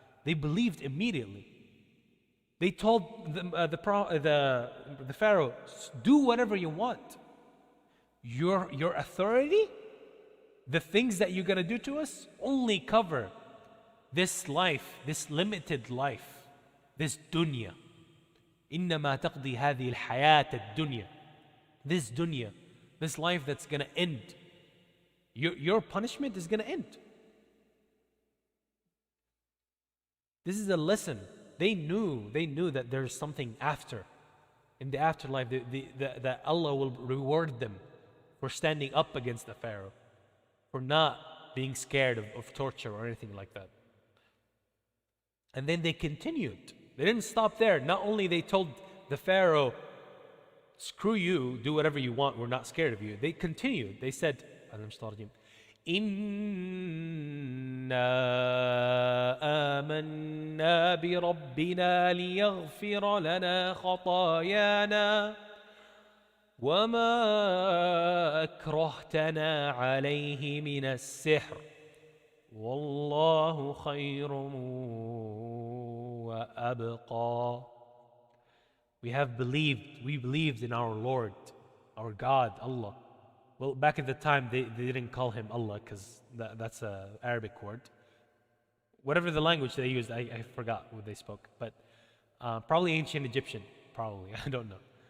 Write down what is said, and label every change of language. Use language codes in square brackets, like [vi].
[en] They believed immediately. They told the Pharaoh, do whatever you want. Your authority, the things that you're gonna do to us, only cover this life, this limited life, this dunya. [ar] إنما تقضي هذه الحياة الدنيا. [en] This dunya, this life that's going to end. Your punishment is going to end. This is a lesson. They knew that there's something after. In the afterlife, that Allah will reward them for standing up against the Pharaoh, for not being scared of torture or anything like that. And then they continued. They didn't stop there. Not only they told the Pharaoh, screw you, do whatever you want, we're not scared of you. They continued. They said, [ar] إِنَّا آمَنَّا بِرَبِّنَا لِيَغْفِرَ لَنَا خَطَايَانَا وَمَا أَكْرَهْتَنَا عَلَيْهِ مِنَ السِّحْرِ وَاللَّهُ خَيْرٌ وَأَبْقَى. [en] We believed in our Lord, our God, Allah. Well, back at the time, they didn't call him Allah because that's an Arabic word. Whatever the language they used, I forgot what they spoke. But probably ancient Egyptian, probably, I don't know.